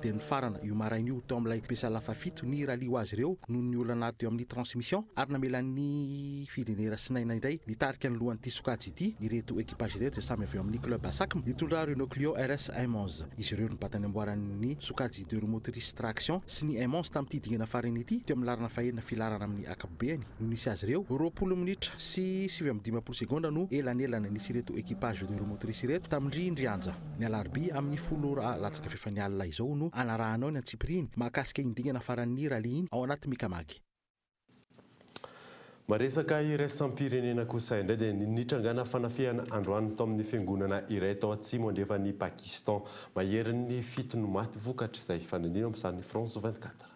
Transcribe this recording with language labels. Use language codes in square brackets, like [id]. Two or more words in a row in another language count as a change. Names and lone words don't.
[mg] dia ny farana io maraina io teo amin'ilay pesa lafafito ny rally ho azy ireo no ny olana teo amin'ny transmission ary namelan'ny fidenera sinaina indray nitarika ny lohan'ity sokajy ity ireto équipage reto samy avy eo amin'ny club Asakm nitondra Renault Clio RS M11 izy ireo nibatany amboaran'ny sokajy [fr] deux roues motrices traction [mg] sy ny M11 tamin'ity dingana farany ity teo amin'ny larana fahenina filarana amin'ny akapobeany no nisy azy ireo 20 minitra sy 7:15 sekonda no elanelana nisy ireto équipage [fr] deux roues motrices [mg] reto tamin'ry Indrianja ny alarobia amin'ny 10 latsaka fefany alina izao no anarahanao ny Antsipiriny mahakasika indingana faran'ny rally iny ao anaty Mikamagy. Maresaka iraisam-pirenena kosa indray dia nitrangana fanafihana androany tao amin'ny fiangonana iray tao atsimo andrefany Pakistan maherin'ny 7 no maty vokatra izay fanadina amin'ny sarin'ny France 24.